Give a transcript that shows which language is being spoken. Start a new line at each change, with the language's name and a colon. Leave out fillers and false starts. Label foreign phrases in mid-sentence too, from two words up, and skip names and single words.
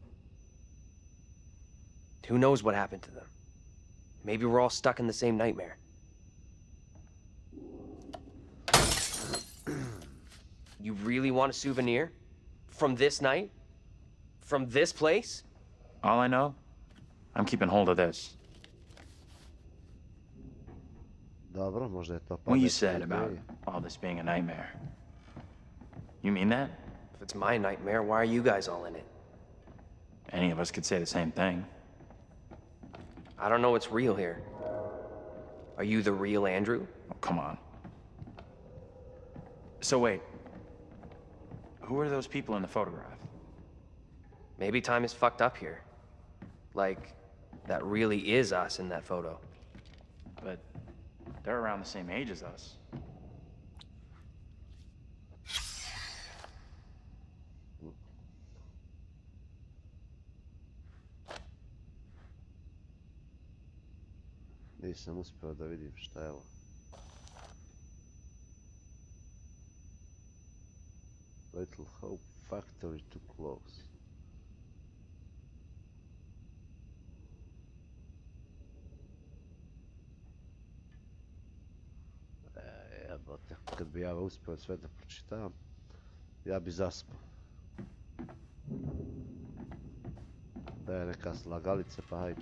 English: Who knows what happened to them? Maybe we're all stuck in the same nightmare. You really want a souvenir? From this night? From this place? All I know, I'm keeping hold of this.
Bosnian: Dobro, možda je to
English: What you
Bosnian: pametna
English: said about
Bosnian: ideja.
English: all this being a nightmare. You mean that? If it's my nightmare, why are you guys all in it? Any of us could say the same thing. I don't know what's real here. Are you the real Andrew? Oh, come on. So wait. Who are those people in the photograph? Maybe time is fucked up here. Like, that really is us in that photo. But they're around the same age as us.
Bosnian: Nisam uspio da vidim šta je ovo.
English: Little Hope Factory to close.
Bosnian: Jebote, kad bi ja uspio sve da pročitam, ja bi zaspao. Da je neka slagalica, pa hajde.